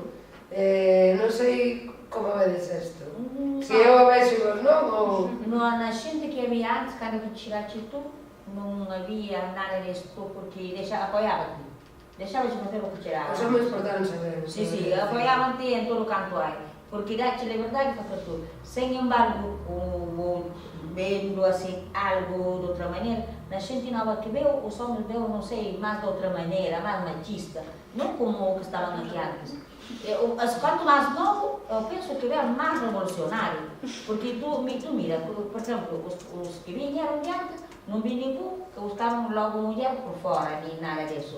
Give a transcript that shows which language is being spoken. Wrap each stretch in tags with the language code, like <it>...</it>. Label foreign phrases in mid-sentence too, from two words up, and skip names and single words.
<gl>Non sei como vedes isto. Se eu o vexo e vos non, ou... Na xente que había antes, cando que chegaste tú, non había nada disto, porque apoiaban-te. Deixabas de facer o que cheiraba. Os homens portaron-se ben. Sí, apoiaban-te en todo o canto hai.</gl> <pt>Porque dá-te liberdade para fazer tudo. Sem embargo, vendo assim algo de outra maneira, na gente nova que veio, os homens veio, não sei, mais de outra maneira, mais machista, não como o que estavam aqui antes. Quanto mais novo, eu penso que veio mais revolucionário, porque tu mira, por exemplo, os que vieram de antes, não vi nenhum que buscavam logo mulher por fora, nem nada disso.</pt>